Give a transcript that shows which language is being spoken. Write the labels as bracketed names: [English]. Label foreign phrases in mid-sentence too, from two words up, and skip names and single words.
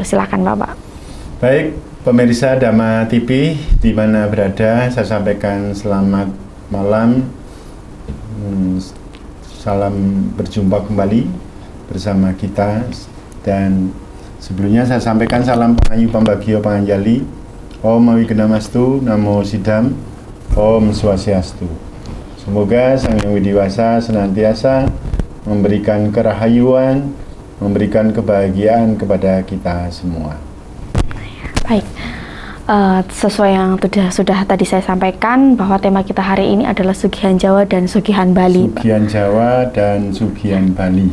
[Indonesian] Silahkan Bapak. Baik, pemirsa Dhamma TV di mana berada, saya sampaikan selamat malam. Salam berjumpa kembali bersama kita, dan sebelumnya saya sampaikan salam [Javanese] pangayu pambagio panganjali. [Sanskrit] Om Awigedamastu, Namo Siddham, Om Swastiastu. [Indonesian] Semoga Sang Hyang Widiwasa senantiasa memberikan kerahayuan, memberikan kebahagiaan kepada kita semua. Baik, sesuai yang sudah tadi saya sampaikan bahwa tema kita hari ini adalah Sugihan Jawa dan Sugihan Bali. Sugihan Jawa dan Sugihan Bali.